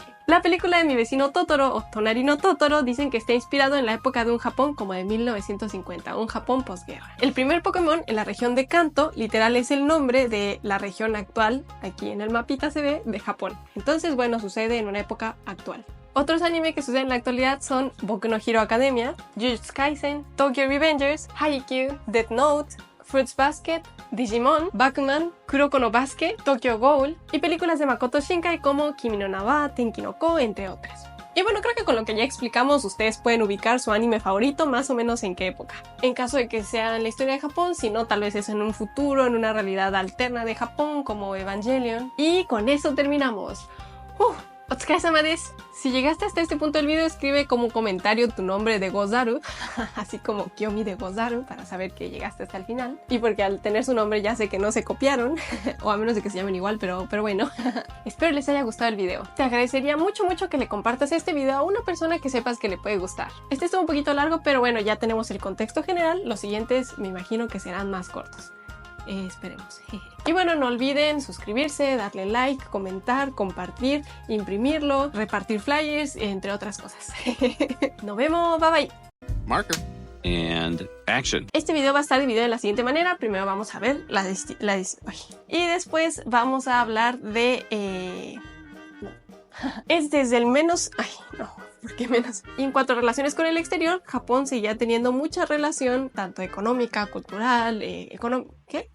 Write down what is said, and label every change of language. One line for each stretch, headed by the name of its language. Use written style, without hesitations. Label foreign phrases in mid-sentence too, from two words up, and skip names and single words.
Spanish: La película de Mi vecino Totoro, o Tonari no Totoro, dicen que está inspirado en la época de un Japón como de 1950, un Japón posguerra. El primer Pokémon en la región de Kanto, literal es el nombre de la región actual, aquí en el mapita se ve, de Japón. Entonces, bueno, sucede en una época actual. Otros anime que suceden en la actualidad son Boku no Hero Academia, Jujutsu Kaisen, Tokyo Revengers, Haikyuu, Death Note, Fruits Basket, Digimon, Bakuman, Kuroko no Basket, Tokyo Ghoul y películas de Makoto Shinkai como Kimi no Na wa, Tenki no Ko, entre otras. Y bueno, creo que con lo que ya explicamos ustedes pueden ubicar su anime favorito más o menos en qué época. En caso de que sea en la historia de Japón, si no, tal vez es en un futuro, en una realidad alterna de Japón como Evangelion. Y con eso terminamos.
Japanese: お疲れ様です.
Spanish: Si llegaste hasta este punto del video, escribe como comentario tu nombre de Gozaru, así como Kiyomi de Gozaru, para saber que llegaste hasta el final. Y porque al tener su nombre ya sé que no se copiaron, o a menos de que se llamen igual, pero bueno. Espero les haya gustado el video. Te agradecería mucho que le compartas este video a una persona que sepas que le puede gustar. Este estuvo un poquito largo, pero bueno, ya tenemos el contexto general. Los siguientes me imagino que serán más cortos. Esperemos. Y bueno, no olviden suscribirse, darle like, comentar, compartir, imprimirlo, repartir flyers, entre otras cosas. Nos vemos,
English: bye bye. Marker. And action.
Spanish: Este video va a estar dividido de la siguiente manera. Primero vamos a ver y después vamos a hablar de... Es desde el menos... Ay, no, ¿por qué menos? Y en cuanto a relaciones con el exterior, Japón seguía teniendo mucha relación, tanto económica, cultural, ¿qué?